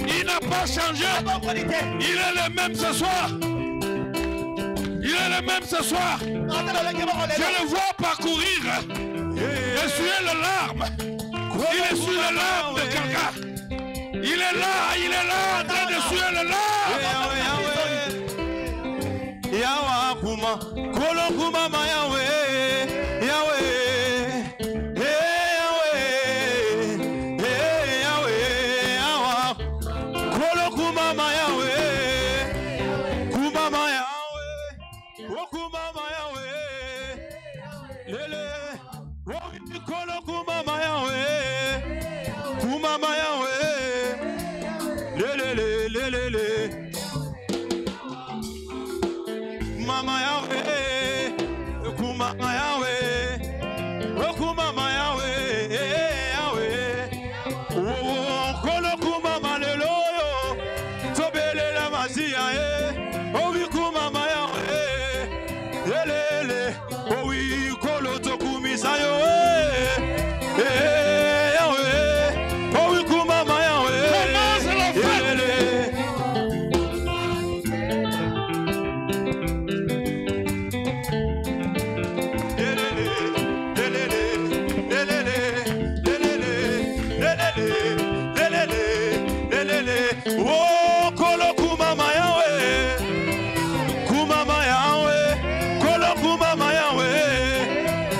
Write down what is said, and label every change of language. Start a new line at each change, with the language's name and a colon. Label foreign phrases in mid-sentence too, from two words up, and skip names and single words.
French: Il n'a pas changé. Il est le même ce soir. Il est le même ce soir. Je le vois parcourir. Essuyer les larmes. Il essuie les larmes de quelqu'un. Il est là en train d'essuyer les larmes.
Lingala: Yahweh kuma, kolo kuma ma Yahweh, Yahweh, Yahweh, Yahweh, kolo kuma ma Yahweh, kuma ma Yahweh, o kuma ma Yahweh, lele, o kolo kuma ma Yahweh, kuma ma Yahweh, lele, lele, lele. Mama Yahweh, Kuma Yahweh, Kuma Yahweh, Yahweh, oh, Kolo Kuma Maleloyo, Tobele la Masia, oh, we Kuma Yahweh, Yelele, oh, we Kolo Tokumi Sayo, Yahweh, oh, we Kuma Yahweh, Yelele. Oh, Kolo Kuma Yahweh, Kuma Yahweh, Kolo Kuma Yahweh.